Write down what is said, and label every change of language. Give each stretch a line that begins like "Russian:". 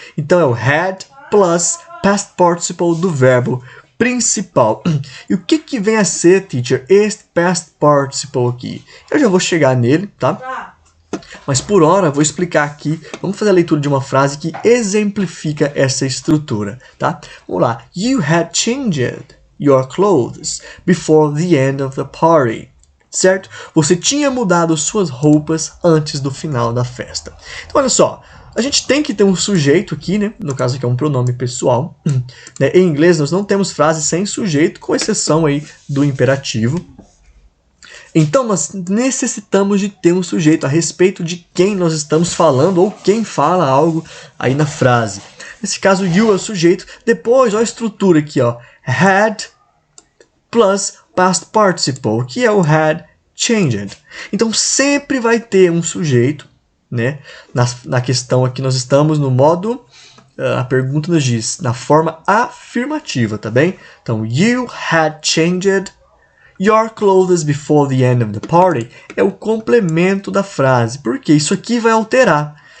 Portuguese: Então é o had plus past participle do verbo principal. E o que vem a ser, teacher, este past participle aqui? Eu já vou chegar nele, tá? Mas por hora vou explicar aqui. Vamos fazer a leitura de uma frase que exemplifica essa estrutura, tá? Vamos lá.
English: You had changed your clothes before the end of the party.
Portuguese: Certo? Você tinha mudado suas roupas antes do final da festa. Então, olha só. A gente tem que ter um sujeito aqui, né? No caso aqui é um pronome pessoal. Né? Em inglês nós não temos frases sem sujeito, com exceção aí do imperativo. Então nós necessitamos de ter um sujeito a respeito de quem nós estamos falando ou quem fala algo aí na frase. Nesse caso, you é o sujeito. Depois, olha a estrutura aqui, ó. Had plus past participle, que é o had changed. Então sempre vai ter um sujeito, né? Na questão aqui nós estamos no modo, a pergunta nos diz, na forma afirmativa, tá bem? Então,
English: you had changed your clothes before the end of the party
Portuguese: é o complemento da frase, porque isso aqui vai alterar.